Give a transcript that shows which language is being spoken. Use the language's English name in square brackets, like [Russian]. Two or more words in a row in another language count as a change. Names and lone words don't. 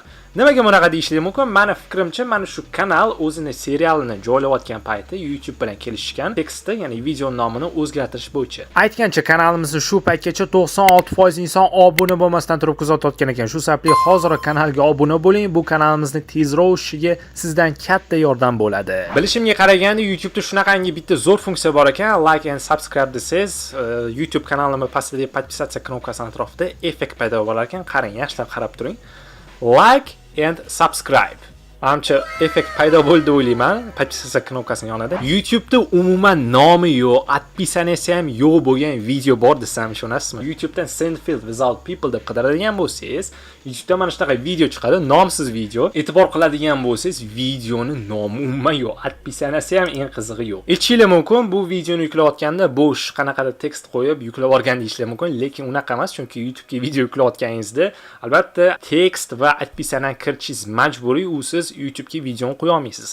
[Uzbek] Nimaga bunaqa deyishligi mumkin? Meni fikrimcha, mana shu kanal o'zini serialini joylayotgan paytda YouTube bilan kelishgan tekstni, ya'ni video nomini o'zgartirish bo'yicha. Aytgancha, kanalimizni shu paytgacha 96% inson obuna bo'lmasdan turib kuzatayotgan ekan. Shu sababli hozir kanalga obuna bo'ling. Bu kanalimizni tezroq o'sishiga sizdan katta yordam bo'ladi. Bilishimga qaraganda, YouTube'da shunaqangi bitta zo'r funksiya bor ekan. [English] Like and subscribe [Uzbek] desangiz, YouTube kanalimni pastdagi podpisatsiya knopkasining atrofida effekt paydo bo'lar ekan. Qarang, yaxshilab qarab turing. [English] Like and subscribe. [Uzbek] Amcha effekt paydo bo'ldi o'ylayman, podpisatsiya knopkasining yonida. YouTube'da umuman nomi yo'q, подписанияsi ham yo'q bo'lgan video bor desam ishonasizmi? YouTube'dan Seinfeld without people deb qidiradigan bo'lsangiz, YouTube'da mana shunaqa video chiqadi, nomsiz video. E'tibor qiladigan bo'lsangiz, videoni nomi umuman yo'q, подписанияsi ham eng qizig'i yo'q. Aytishingiz mumkin, bu videoni yuklayotganda bo'sh qanaqadir tekst qo'yib yuklab olgan deyishingiz mumkin, lekin unaqa emas, chunki YouTube'ga video yuklayotganingizda albatta tekst va подписанияni kiritishingiz majburiy, usiz YouTube'ga videoni qo'ya olmaysiz.